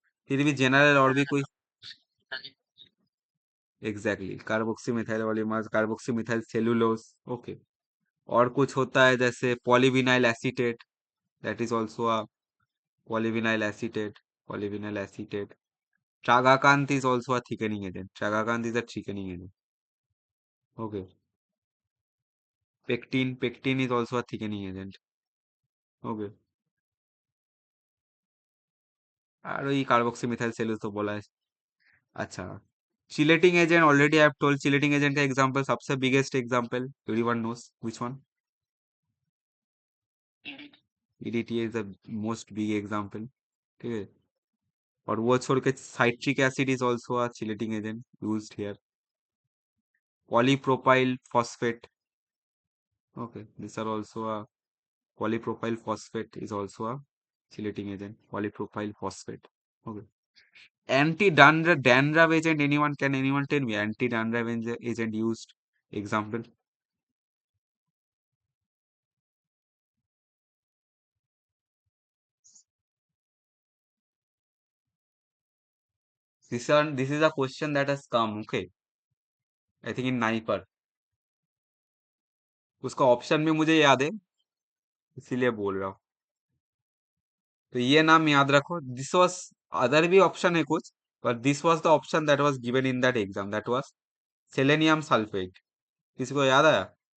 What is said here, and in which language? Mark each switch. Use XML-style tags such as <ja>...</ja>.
<hi>फिर भी जनरल और भी कोई?</hi> <en>Exactly, carboxy methyl polymers, carboxy methyl cellulose. Okay.</en> <hi>और कुछ होता है जैसे polyvinyl acetate,</hi> <en>That is also a polyvinyl acetate.</en> <hi>Polyvinyl acetate.</hi> <en>Tragacanth is also a thickening agent. Tragacanth is a thickening agent. Okay. Pectin is also a thickening agent. Okay.</en> <bn>আর ওই</bn> <hi>carboxymethyl cellulose तो बोला है। अच्छा, chelating agent</hi> <en>Already I have told.</en> <hi>Chelating agent का example, सबसे biggest example</hi> <en>Everyone knows which one? EDTA is the most big example.</en> <hi>ठीक है। और वो छोड़ के</hi> <en>Citric acid is also a chelating agent used here. Polypropyl phosphate. Okay, this are also a polypropyl phosphate is also a chelating agent. Polypropyl phosphate. Okay. Anti-dandruff agent. Anyone, can anyone tell me anti-dandruff agent used? Example. This is a question that has come. Okay. I think in Naipar.</en> <hi>उसका option भी मुझे याद है, इसीलिए बोल रहा हूँ। तो ये नाम याद रखो।</hi> <en>This was, other भी option है कुछ, पर this was the option that was given in that exam, that was selenium sulphate.</en> <hi>किसी को याद आया?</hi>